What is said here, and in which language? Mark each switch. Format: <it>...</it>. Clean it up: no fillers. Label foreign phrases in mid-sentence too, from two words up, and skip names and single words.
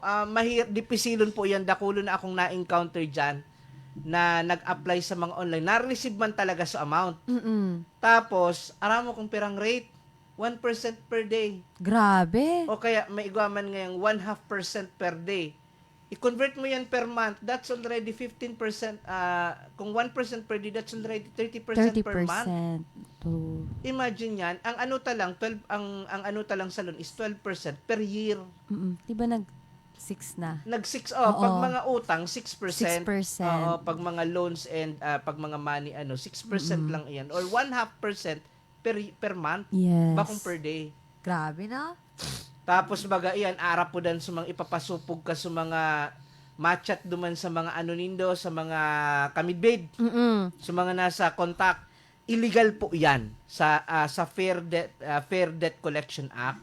<bik>Dipisilon po yan, dakulo na akong na-encounter dyan na nag-apply sa mga online. Na-receive man talaga sa amount. Mm-mm. Tapos, aram mo kung pirang rate, 1%</bik> <en>per day.</en> <bik>Grabe. O kaya, may igaman ngayong 0.5%</bik> <en>per day.</en> <bik>I-convert mo yan</bik> <en>per month, that's already 15%. Kung 1% per day, that's already 30% per month. 30%. True.</en> <bik>Imagine yan, ang ang talang salon is 12%</bik> <en>per year.</en> <bik>Mm-mm. Diba nag-6 na? Nag-6, Oo. pag mga utang, 6%. 6%. Oo, pag mga loans and pag mga money, 6% lang iyan.</bik> <en>Or 0.5% per month, Yes.</en> <bik>bakong per day. Grabe na. Tapos baga iyan, arap po dan sa mga ipapasupog ka sa mga matchat duman sa mga nindo, sa mga kamidbid, Mm-mm. sa mga nasa contact. Illegal po yan sa Fair Debt Collection Act.</bik>